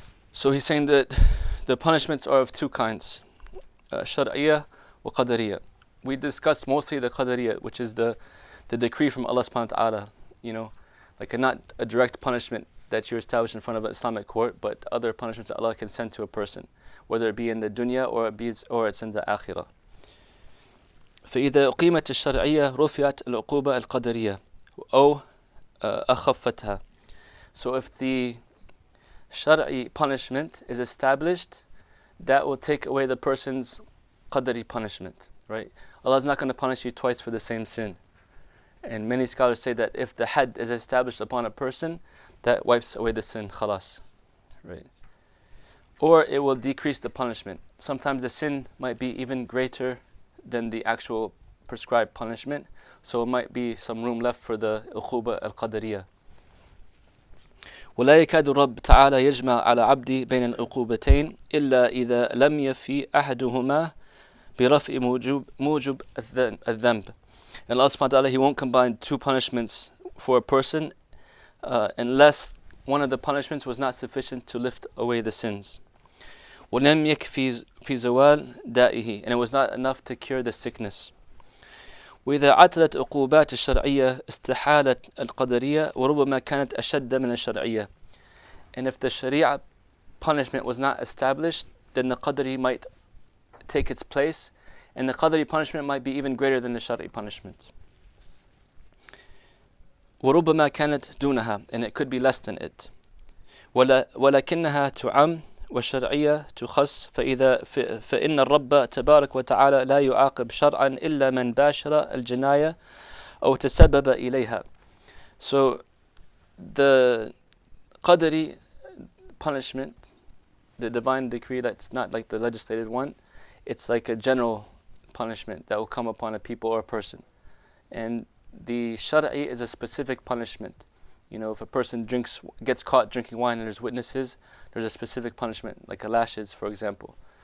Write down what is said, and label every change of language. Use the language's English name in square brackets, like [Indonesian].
[English] So he's saying that the punishments are of 2 kinds, shar'iyya wa qadariyya. We discussed mostly the qadariyya, which is the decree from Allah subhanahu wa ta'ala, like not a direct punishment that you establish in front of an Islamic court, but other punishments that Allah can send to a person, whether it be in the dunya or it's in the akhirah. [Arabic] فإذا أقيمت الشرعية رفعت العقوبة القدرية أو أخفتها. [English] So if the Shar'i punishment is established, that will take away the person's qadari punishment, right? Allah is not going to punish you twice for the same sin. And many scholars say that if the had is established upon a person, that wipes away the sin, khalas, right? Or it will decrease the punishment. Sometimes the sin might be even greater than the actual prescribed punishment, so it might be some room left for the uquba al-qadariyah. [Arabic] ولا يكاد الرب تعالى يجمع على عبدي بين العقوبتين إلا إذا لم يفي أحدهما برفع موجب الذنب. [English] And Allah subhanahu wa ta'ala, He won't combine 2 punishments for a person unless one of the punishments was not sufficient to lift away the sins. [Arabic] ولم يكفي في زوال دائه, [English] and it was not enough to cure the sickness. [Arabic] وإذا عتلت عقوبات الشرعية استحالت القدرية وربما كانت أشد من الشرعية. [English] And if the Sharia punishment was not established, then the Qadri might take its place, and the Qadri punishment might be even greater than the Shari punishment. [Arabic] وربما كانت دونها, [English] and it could be less than it. [Arabic] ولكنها تعم والشرعية تخص فإن الرب تبارك وتعالى لا يعاقب شرعا إلا من باشر الجناية أو تسبب إليها. [English] So the Qadri punishment the divine decree that's not like the legislated one, it's like a general punishment that will come upon a people or a person. And the shar'i is a specific punishment. If a person gets caught drinking wine and there's witnesses, there's a specific punishment, like a lashes, for example.